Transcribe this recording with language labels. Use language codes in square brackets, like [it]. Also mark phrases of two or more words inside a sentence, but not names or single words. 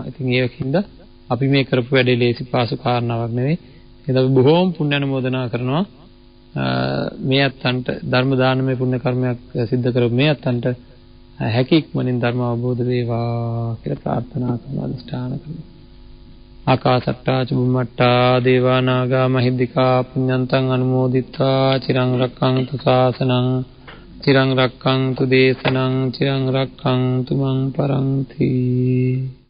[si] ඉතින් ඒකින්ද අපි මේ කරපු වැඩේ ලේසි පාසු කාරණාවක් නෙවෙයි. ඒක අපි බොහෝම පුණ්‍ය අනුමෝදනා කරනවා. මේ අත්තන්ට ධර්ම දානමය පුණ්‍ය කර්මයක් සිද්ධ කරපු මේ අත්තන්ට හැකි ඉක්මනින් ධර්ම අවබෝධ වේවා කියලා ප්‍රාර්ථනා කරනවා, අනුෂ්ඨාන කරනවා. [pi] ආකාසට්ටා චුම්මට්ටා දේවා නාග මහිද්దికා පුඤ්ඤන්තං අනුමෝදිත්වා චිරං රක්ඛන්තු ශාසනං චිරං රක්ඛන්තු දේශනං චිරං රක්ඛන්තු මං පරන්ති.